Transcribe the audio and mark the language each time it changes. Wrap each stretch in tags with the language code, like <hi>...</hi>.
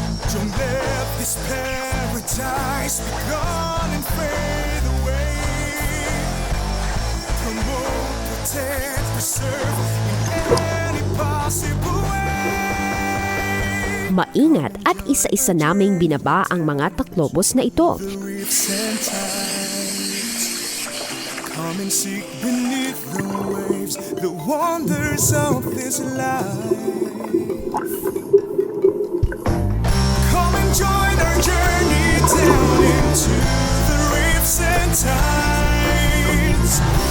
<en>Don't let this paradise be gone and fade away. Come on, protect, preserve in any possible way.</en> <tl>Maingat at isa-isa naming binaba ang mga taklobos na ito.</tl> <en>The reefs and tides, come and seek beneath the waves the wonders of this life. Come and join our journey down into the reefs and tides.</en>